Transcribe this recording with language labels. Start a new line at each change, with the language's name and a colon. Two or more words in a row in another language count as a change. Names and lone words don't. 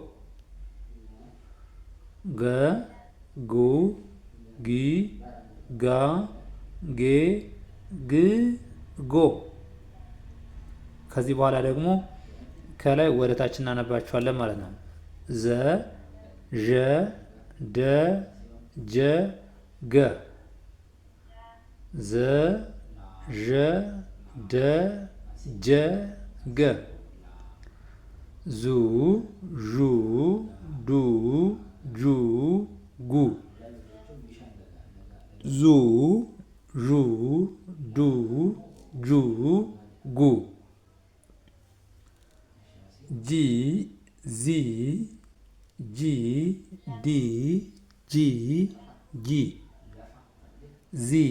Amharic: ገ ጉ ጊ ጋ ጌ ግ ጎ። ከዚህ በኋላ ደግሞ ከላይ ወደ ታች እናነባቸዋለን ማለት ነው። ዘ ዠ ደ ጀ ገ ዘ ዠ ደ ጀ ገ ዙ ዡ ዱ ጁ ጉ ዙ ዡ ዱ ጁ ጉ ጂ ዚ ጂ ዲ ጂ ጊ ዚ